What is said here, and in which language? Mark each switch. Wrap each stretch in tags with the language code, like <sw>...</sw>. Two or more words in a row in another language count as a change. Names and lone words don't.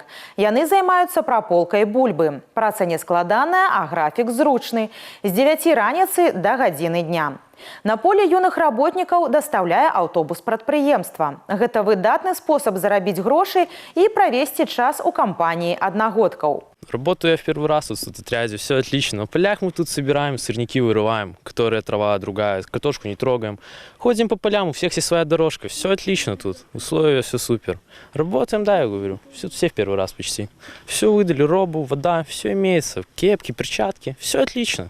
<be>Яны займаюцца праполкай бульбы. Праца нескладаная, а графік зручны. З 9 раніцы да гадзіны дня. На поле юных работнікаў дастаўляе аўтобус прадпрыемства. Гэта выдатны спосаб зарабіць грошы і правесці час у кампаніі аднагодкаў.</be> <ru>Работаю я в первый раз вот в отряде, все отлично. На полях мы тут собираем, сорняки вырываем, которые трава другая, картошку не трогаем. Ходим по полям, у всех есть своя дорожка, все отлично тут, условия все супер. Работаем, да, я говорю, все в первый раз почти. Все выдали, робу, вода, все имеется, кепки, перчатки, все отлично.</ru>